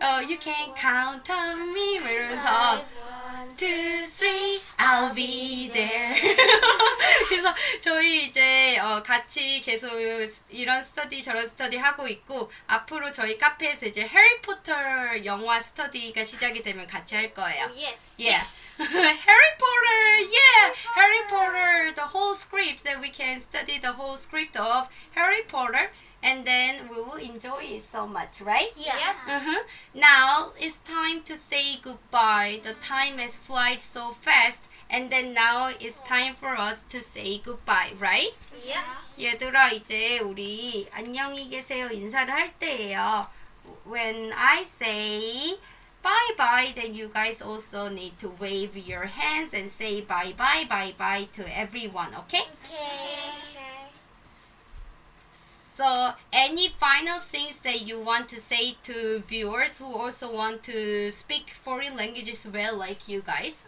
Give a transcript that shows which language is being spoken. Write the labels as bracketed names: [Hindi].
[English] You can count on me [Korean] 이러면서 [English] 2, 3, I'll be there. [Korean] 그래서 저희 이제 같이 계속 이런 스터디 저런 스터디 하고 있고 앞으로 저희 카페에서 이제 해리포터 영화 스터디가 시작이 되면 같이 할 거예요. [English] Yes. Yeah. Harry Potter, yeah, Harry Potter, the whole script that we can study the whole script of Harry Potter, and then we will enjoy it so much, right? Yeah. Now it's time to say goodbye. The time has flied so fast, and then now it's time for us to say goodbye, right? Yeah. [Korean] 얘들아 이제 우리 안녕히 계세요 인사를 할 때예요. [English] When I say bye bye, then you guys also need to wave your hands and say bye bye bye bye to everyone, okay? Okay. So any final things that you want to say to viewers who also want to speak foreign languages well like you guys?